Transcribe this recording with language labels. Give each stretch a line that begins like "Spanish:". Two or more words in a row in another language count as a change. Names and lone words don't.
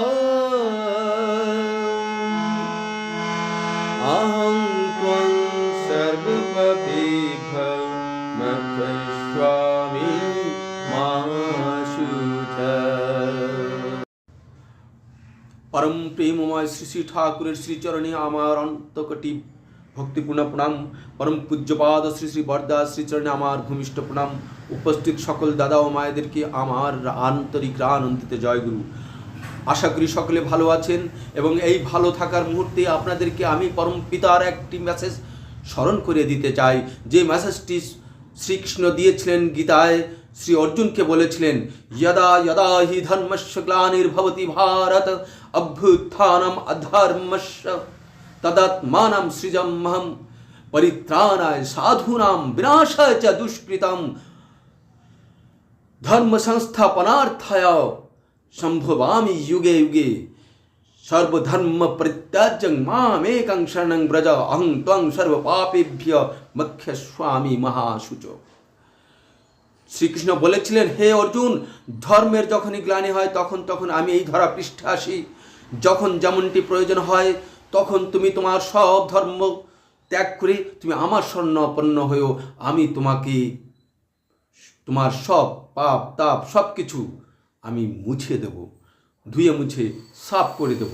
Sanskrit: अहं त्वं सर्वपापेभ्यो मोक्षयिष्यामि मा शुचः।
Bangla: পরম প্রেমময় শ্রী শ্রী ঠাকুরের শ্রীচরণে আমার অন্তকটী ভক্তিপূর্ণ প্রণাম। পরম পূজ্যপাদ শ্রী শ্রী বরদাস শ্রীচরণে আমার ভূমিষ্ঠ প্রণাম। উপস্থিত সকল দাদা ও মায়েদেরকে আমার আন্তরিক আনন্দিত জয়গুরু। আশা করি সকলে ভালো আছেন এবং এই ভালো থাকার মুহূর্তে আপনাদেরকে আমি পরম পিতার একটি মেসেজ স্মরণ করে দিতে চাই, যে মেসেজটি শ্রীকৃষ্ণ দিয়েছিলেন গীতায়। শ্রী অর্জুনকে বলেছিলেন,
Sanskrit: यदा यदा हि धर्मस्य ग्लानिर्भवति भारत अभ्युत्थानम् अधर्मस्य तदात्मानं सृजाम्यहम् परित्राणाय साधूनां विनाशाय च दुष्कृतां धर्म संस्थापनार्थाय संभवामि युगे युगे सर्वधर्म परित्याज्य मामेकं शरणं व्रज। अहं त्वं सर्वपापेभ्यो मोक्षयिष्यामि महाशुचो।
Bangla: শ্রীকৃষ্ণ বলেছিলেন, হে অর্জুন, ধর্মের যখনই গ্লানি হয় তখন তখন আমি এই ধরা পৃষ্ঠে আসি। যখন যেমনটি প্রয়োজন হয় তখন তুমি তোমার সব ধর্ম ত্যাগ করে তুমি আমার শরণাপন্ন হয়েও আমি তোমাকে তোমার সব পাপ তাপ সব কিছু আমি মুছে দেব, ধুয়ে মুছে সাফ করে দেব।